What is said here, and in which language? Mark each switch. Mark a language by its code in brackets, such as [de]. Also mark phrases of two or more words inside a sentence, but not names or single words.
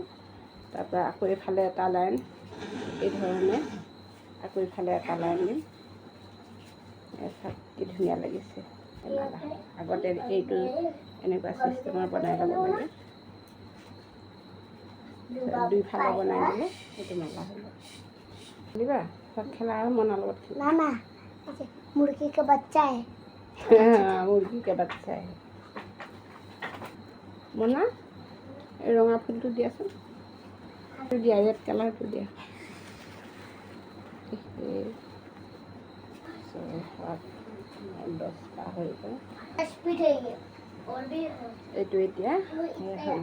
[as] তাৰপৰা আকৌ এইফালে এটা লাইন, এই ধৰণে আকৌ এইফালে এটা লাইন দিম। কি ধুনীয়া লাগিছে। আগতে এইটো এনেকুৱা চিষ্টেমৰ বনাই ল'ব লাগে। দুইফালে বনাই দিলে সেইটো মালা হৈ গ'ল। খেলিবা, চব খেলা আৰু মনাৰ লগত খেলিবা। [hi] मामा मुर्गी का बच्चा है। मुर्गी का बच्चा है। मोना [as] এই ৰঙা ফুলটো দিয়াচোন। দিয়া, [en] red colourটো [as] দিয়া। 6, 7, 10টা হৈ গ'ল। এইটো এতিয়া হৈ গ'ল।